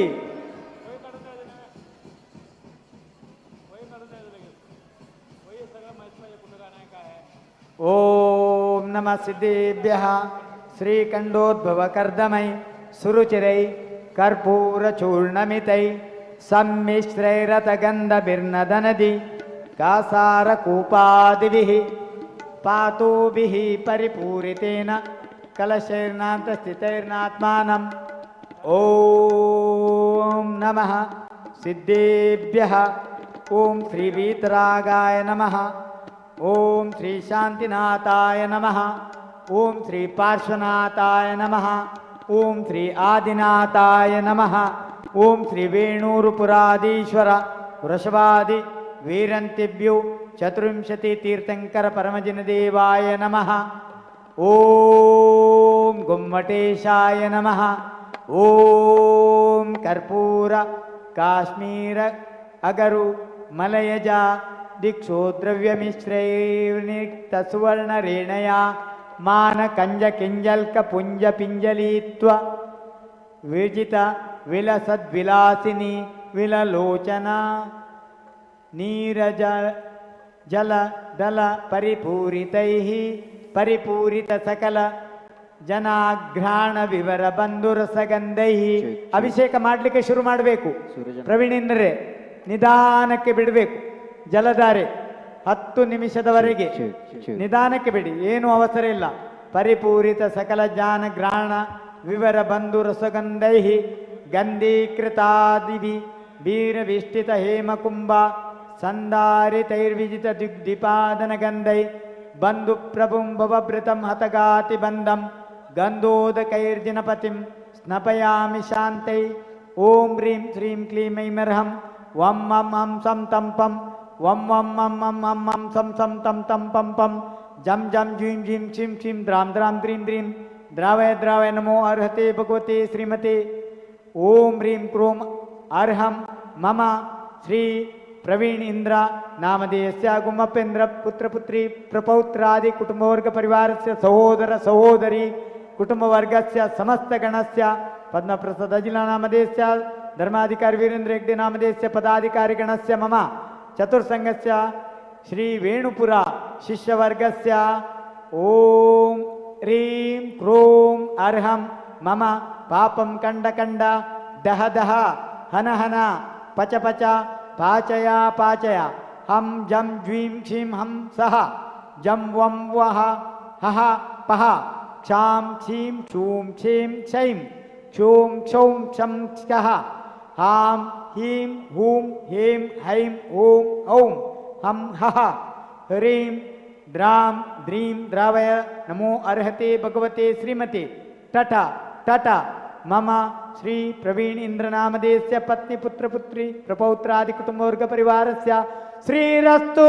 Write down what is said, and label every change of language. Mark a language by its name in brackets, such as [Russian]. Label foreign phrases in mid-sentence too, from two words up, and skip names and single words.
[Sanskrit] ಓಂ ನಮಃ ಸಿದ್ಧೇಭ್ಯಃ ಶ್ರೀಕಂಠೋದ್ಭವ ಕರ್ದಮೈ ಸುರುಚಿರೈ ಕರ್ಪೂರ ಚೂರ್ಣಮಿತೈ ಸಮ್ಮಿಶ್ರೈರತಗಂಧಭಿರ್ನದನದಿ ಕಾಸಾರ ಕೂಪಾದಿಭಿಃ ಪಾತೋಭಿಃ ಪರಿಪೂರಿತೇನ ಕಲಶೈರ್ನಾಂತ ಸ್ಥಿತೈರ್ನಾತ್ಮಾನಂ. ಓಂ ನಮಃ ಸಿದ್ಧೇಭ್ಯಃ. ಓಂ ಶ್ರೀ ವೀತರಾಗಾಯ ನಮಃ. ಓಂ ಶ್ರೀ ಶಾಂತಿನಾಥಾಯ ನಮಃ. ಓಂ ಶ್ರೀ ಪಾರ್ಶ್ವನಾಥಾಯ ನಮಃ. ಓಂ ಶ್ರೀ ಆದಿನಾಥಾಯ ನಮಃ. ಓಂ ಶ್ರೀ ವೇಣೂರುಪುರಾಧೀಶ್ವರ ವೃಷಭಾದಿ ವೀರಂತಿಭ್ಯೋ ಚತುರ್ವಿಂಶತಿ ತೀರ್ಥಂಕರ ಪರಮಜಿನದೇವಾಯ ನಮಃ. ಓಂ ಗುಮ್ಮಟೇಶಾಯ ನಮಃ. ಓಂ ಕರ್ಪೂರ ಕಾಶ್ಮೀರ ಅಗರು ಮಲಯಜ ದಿಕ್ಷೋ ದ್ರವ್ಯಮಿಶ್ರೈರ್ನಿಕ್ತ ಸುವರ್ಣರೇಣಯ ಮಾನ ಕಂಜ ಕಿಂಜಲ್ಕ ಪುಂಜ ಪಿಂಜಲೀತ್ವ ವಿಜಿತ ವಿಲಸದ್ವಿಲಾಸಿನಿ ವಿಲಲೋಚನ ನೀರಜ ಜಲ ದಲ ಪರಿಪೂರಿತೈಃ ಪರಿಪೂರಿತ ಸಕಲ ಜನಾಘ್ರಾಣ ವಿವರ ಬಂಧುರಸಗಂಧೈ. [Kannada] ಅಭಿಷೇಕ ಮಾಡಲಿಕ್ಕೆ ಶುರು ಮಾಡಬೇಕು. ಪ್ರವೀಣೇಂದ್ರರೇ ನಿಧಾನಕ್ಕೆ ಬಿಡಬೇಕು. ಜಲಧಾರೆ 10 ನಿಮಿಷದವರೆಗೆ ನಿಧಾನಕ್ಕೆ ಬಿಡಿ, ಏನು ಅವಸರ ಇಲ್ಲ. [Sanskrit] ಪರಿಪೂರಿತ ಸಕಲ ಜಾನಗ್ರಾಣ ವಿವರ ಬಂಧು ರಸಗಂಧೈ ಗಂಧೀಕೃತಾದಿಭಿ ವೀರವಿಷ್ಟಿತ ಹೇಮಕುಂಭ ಸಂಧಾರಿತೈರ್ವಿಜಿತ ದಿಗ್ದಿಪಾದನ ಗಂಧೈ ಬಂಧು ಪ್ರಭುಂ ಭವಭೃತಂ ಹತಗಾತಿ ಬಂಧಂ ಗಂಧೋದಕೈರ್ಜಿನಪತಿಂ ಸ್ನಪಯಾಮಿ ಶಾಂತೈ. ಓಂ ಹ್ರೀಂ ಶ್ರೀಂ ಕ್ಲೀಂ ಐಮರ್ಹಂ ವಂ ಮಂ ಹಂ ಸಂ ತಂ ಪಂ ವಂ ವಂ ಮಂ ಮಂ ಹಂ ಹಂ ಸಂ ಸಂ ತಂ ತಂ ಪಂ ಪಂ ಜಂ ಜಂ ಜೀಂ ಜೀಂ ಛಿಂ ಛಿಂ ದ್ರಾಂ ದ್ರಾಂ ದ್ರೀಂ ದ್ರೀಂ ದ್ರಾವಯ ದ್ರಾವಯ ನಮೋ ಅರ್ಹತೆ ಭಗವತೆ ಶ್ರೀಮತೆ. ಓಂ ಹ್ರೀಂ ಕ್ರೋಂ ಅರ್ಹಂ ಮಮ ಶ್ರೀ ಪ್ರವೀಣ್ ಇಂದ್ರ ನಾಮಧೇಯಸ್ಯ ಗುಮ್ಮಪೇಂದ್ರ ಪುತ್ರ ಪುತ್ರಿ ಪ್ರಪೌತ್ರಾದಿ ಕುಟುಂಬವರ್ಗ ಪರಿವಾರಸ್ಯ ಸಹೋದರ ಸಹೋದರಿ ಕುಟುಂಬವರ್ಗಸ್ಯ ಸಮಸ್ತ ಗಣಸ್ಯ ಪದ್ಮಪ್ರಸಾದ ಅಜಿಲ ನಾಮಧೇಯಸ್ಯ ಧರ್ಮಾಧಿಕಾರಿ ವೀರೇಂದ್ರ ಹೆಗ್ಡೆ ನಾಮಧೇಯಸ್ಯ ಪದಾಧಿಕಾರಿ ಗಣಸ್ಯ ಮಮ ಚತುರ್ಸಂಗಸ್ಯ ಶ್ರೀ ವೇಣುಪುರ ಶಿಷ್ಯವರ್ಗಸ್ಯ. ಓಂ ಹ್ರೀಂ ಕ್ರೋಂ ಅರ್ಹಂ ಮಮ ಪಾಪಂ ಕಂಡ ಕಂಡ ದಹ ದಹ ಹನ ಹನ ಪಚ ಪಚ ಪಾಚಯ ಪಾಚಯ ಹಂ ಜಂ ಜ್ವೀಂ ಕ್ಷೀಂ ಹಂ ಸಹ ಜಂ ವಂ ವಹ ಹಹ ಪಹ ಕ್ಷಾಂ ಕ್ಷೀಂ ಕ್ಷೂಂ ಕ್ಷೀಂ ಕ್ಷೈಂ ಕ್ಷೂಂ ಕ್ಷೌಂ ಕ್ಷಂ ಕ್ಷಃ ಹಾಂ ಹೀಂ ಹೂಂ ಹೇಂ ಹೈಂ ಓಂ ಔಂ ಹಂ ಹಹ ಹ್ರೀಂ ದ್ರಾಂ ದ್ರೀಂ ದ್ರಾವಯ ನಮೋ ಅರ್ಹತೆ ಭಗವತೆ ಶ್ರೀಮತಿ. ಟಟ ಟಟ ಮಮ ಶ್ರೀ ಪ್ರವೀಣ್ ಇಂದ್ರನಾಮಧೇಯಸ್ಯ ಪತ್ನಿ ಪುತ್ರ ಪುತ್ರಿ ಪ್ರಪೌತ್ರಾದಿ ಕುಟುಂಬವರ್ಗ ಪರಿವಾರಸ್ಯ ಶ್ರೀರಸ್ತು.